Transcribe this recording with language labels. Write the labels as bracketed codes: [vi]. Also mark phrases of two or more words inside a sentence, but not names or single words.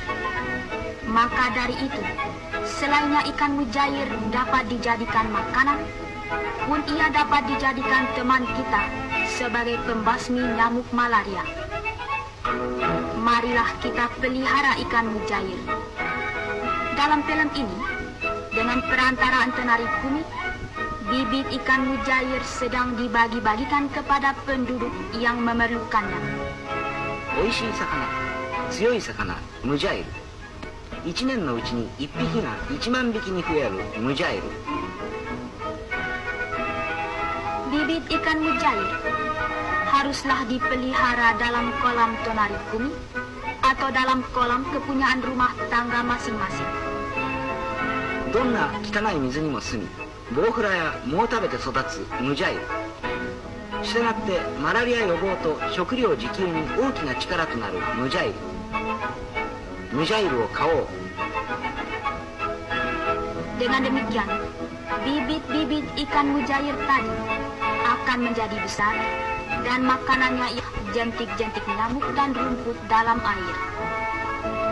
[id] Maka dari itu, selainnya ikan mujair dapat dijadikan makanan, pun ia dapat dijadikan teman kita sebagai pembasmi nyamuk malaria. Marilah kita pelihara ikan mujair. Dalam film ini, dengan perantaraan penari Kumi, bibit ikan mujair sedang dibagi-bagikan kepada penduduk yang memerlukannya. [ja] 美味しい魚、強い魚、ムジャイル。1年のうちに1匹が1万匹に増えるムジャイル。 [id] Bibit ikan mujair haruslah dipelihara dalam kolam tonari Kumi atau dalam kolam kepunyaan rumah tangga masing-masing. [ja] どんな汚い水にも住み、ボウフラや藻を食べて育つムジャイル。したがってマラリア予防と食料自給に大きな力となるムジャイル。ムジャイルを買おう。 [id] Dengan demikian, bibit-bibit ikan mujair tadi akan menjadi besar dan makanannya ialah jentik-jentik nyamuk dan rumput dalam air.